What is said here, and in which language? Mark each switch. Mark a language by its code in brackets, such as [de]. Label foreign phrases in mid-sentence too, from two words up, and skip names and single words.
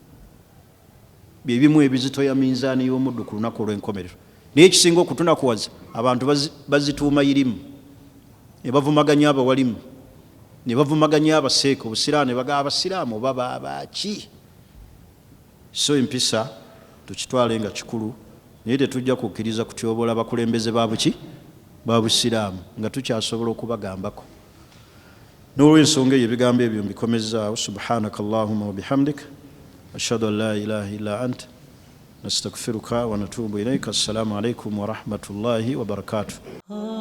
[lg] byebimu ebizitoya minzaani y'omuddu ku lunaku olw'enkomerero naye ekisinga okutunakuwaza abantu bazituuma irimu ne bavumaganya abawalimu ne bavumaganya abaseeka obusiraamu ne bagaba abasiraamu oba baaki so empisa tukitwale nga kikulu naye tetujja kukkiriza kutyoboola abakulembeze ba busiraamu nga tukyasobola okubagambako n'olw'ensonga eyo ebigambo ebyo mbikomezaawo [ar] سبحانك اللهم وبحمدك أشهد أن لا إله إلا أنت نستغفرك ونتوب إليك السلام عليكم ورحمة الله وبركاته